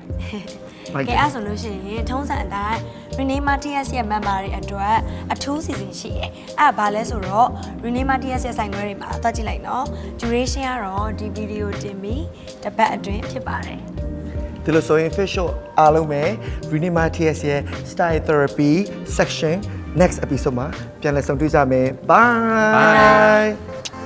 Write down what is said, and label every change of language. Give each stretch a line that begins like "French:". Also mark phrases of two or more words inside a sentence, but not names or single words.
Burmese: ကဲအဲ့ဆိုလို့ရှိရင်ထုံးစံအတိုင်း Renema TS ရဲ့ member တွေအတွက်အထူးစီစဉ်ရှိတယ်အဲ့ဘာလဲဆိုတော့ Renema TS ရဲ့ဆိုင်ခွဲတွေမှာသွားကြည့်လိုက်နော် duration ကတော့ဒီ video တင်ပြီးတစ်ပတ်အတွင်းဖြစ်ပါတယ် ဒီလိုဆိုရင်
English: fish show
Burmese: အားလုံးပဲ Renema TS ရဲ့
English: style therapy section next episode
Burmese: မှာပြန်လည်ဆုံတွေ့ကြမယ် bye